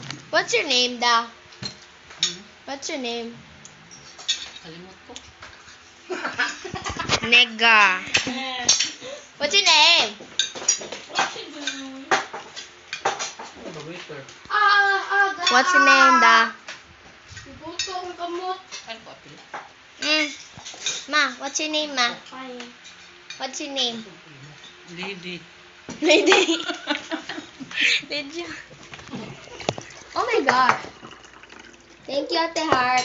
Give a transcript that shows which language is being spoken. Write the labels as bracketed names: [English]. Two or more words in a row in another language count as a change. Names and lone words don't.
[English] What's your name, Da? What's your name? [Hiligaynon] Kalimot ko. [English] Nega. What's your name? Waiter. What's your name, Da? [Hiligaynon] Gusto ang kamot. Ano pa pila? [English] Ma, what's your name, Ma? Ay. What's your name? Lady. Lady. Lady. Oh my God. Thank you, Ate Heart.